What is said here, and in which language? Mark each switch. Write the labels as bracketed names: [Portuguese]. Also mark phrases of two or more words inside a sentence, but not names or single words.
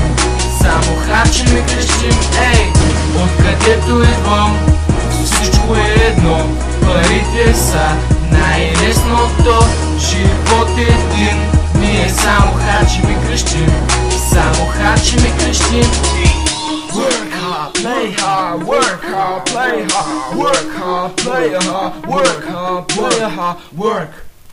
[Bulgarian] Само харчим и крещим. Ей, откъдето идвам, всичко е едно. Парите са най-лесното. Живот е един. Ние само харчим и крещим. Само харчим и крещим. [English] Work hard, play hard, work hard, play hard, work hard, play hard, work hard, play hard, work.